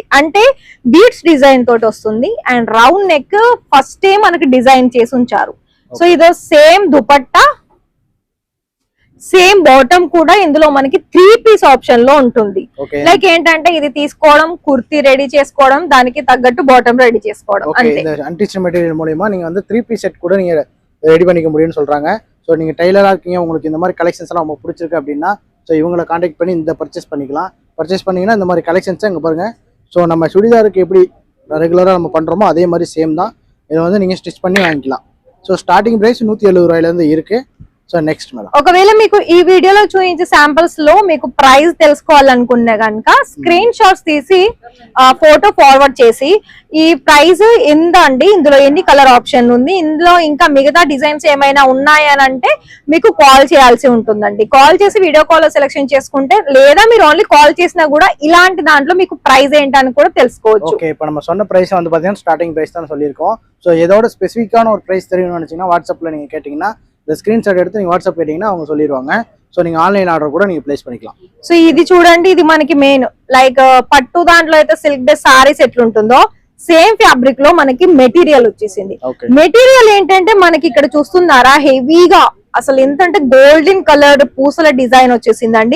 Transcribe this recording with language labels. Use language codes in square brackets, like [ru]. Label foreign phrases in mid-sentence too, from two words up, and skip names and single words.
[te] అంటే [en] beads design [te] తోటి వస్తుంది అండ్ [en] round neck [te] ఫస్టే మనకి డిజైన్ చేసి ఉంచారు. సో ఇదో సేమ్ దుపట్టా, [en] same bottom [te] కూడా ఇందులో మనకి 3 [en] piece option [te] లో ఉంటుంది. లైక్ ఏంటంటే ఇది తీసుకోవడం, కుర్తీ రెడీ చేసుకోవడం, దానికి తగ్గట్టు బాటమ్ రెడీ చేసుకోవడం. [ta] இந்த [en] unstitched material [ta] மூலமா நீங்க வந்து 3 [en] piece set [ta] கூட நீங்க ரெடி பண்ணிக்க முடியும்னு சொல்றாங்க. ஸோ நீங்க டைலரா இருக்கீங்க, உங்களுக்கு இந்த மாதிரி கலெக்ஷன்ஸ் எல்லாம் உங்களுக்கு பிடிச்சிருக்கு அப்படின்னா ஸோ இவங்களை கான்டாக்ட் பண்ணி இந்த பர்ச்சேஸ் பண்ணிக்கலாம். பர்ச்சேஸ் பண்ணீங்கன்னா இந்த மாதிரி கலெக்ஷன்ஸ் இங்க பாருங்க. ஸோ நம்ம சுடிதாருக்கு எப்படி ரெகுலரா நம்ம பண்றோமோ அதே மாதிரி சேம் தான். இதை வந்து நீங்க ஸ்டிச் பண்ணி வாங்கிக்கலாம். ஸோ [en] starting price [ta] 170 ரூபாயில இருந்து இருக்கு. [en] So next madam, [te] ఒకవేళ మీకు ఈ వీడియోలో చూపించే శాంపిల్స్ లో మీకు ప్రైస్ తెలుసుకోవాలనుకున్నా కనుక స్క్రీన్ షాట్స్ తీసి [en] photo forward [te] చేసి ఈ ప్రైస్ ఎంత అండి, ఇందులో ఎన్ని [en] colour option [te] ఉంది, ఇందులో ఇంకా మిగతా డిజైన్స్ ఏమైనా ఉన్నాయనంటే మీకు కాల్ చేయాల్సి ఉంటుందండి. కాల్ చేసి [en] video call [te] లో సెలెక్షన్ చేసుకుంటే, లేదా మీరు [en] only call [te] చేసినా కూడా ఇలాంటి దాంట్లో మీకు ప్రైస్ ఏంటని కూడా తెలుసుకోవచ్చు. ఓకే, [ta] இப்போ நம்ம சொன்ன பிரைஸ் வந்து பாத்தீங்கன்னா [en] starting price [ta] தான் சொல்லியிருக்கோம். ஸோ இதோட ஸ்பெசிஃபிக்கான ஒரு பிரைஸ் தெரியணும்னு நினைச்சீங்கன்னா வாட்ஸ்அப்ல நீங்க கேட்டீங்கன்னா இந்த ஸ்கிரீன்ஷாட் எடுத்து நீங்க வாட்ஸ்அப் கேட்டீங்கன்னா அவங்க சொல்லிடுவாங்க. సో நீங்க [en] online order [ta] కూడా நீங்க ప్లేస్ பண்ணிக்கலாம். [te] సో ఇది చూడండి, ఇది మనకి [en] main like [te] పట్టు దాంట్లో అయితే [en] silk dress sarees [te] ఎట్లుంటుందో [en] same fabric [te] లో మనకి మెటీరియల్ వచ్చేసింది. మెటీరియల్ ఏంటంటే మనకి ఇక్కడ చూస్తున్నారా హెవీగా అసలు ఎంతంటే [en] golden colour [te] పూసల డిజైన్ వచ్చేసిందండి.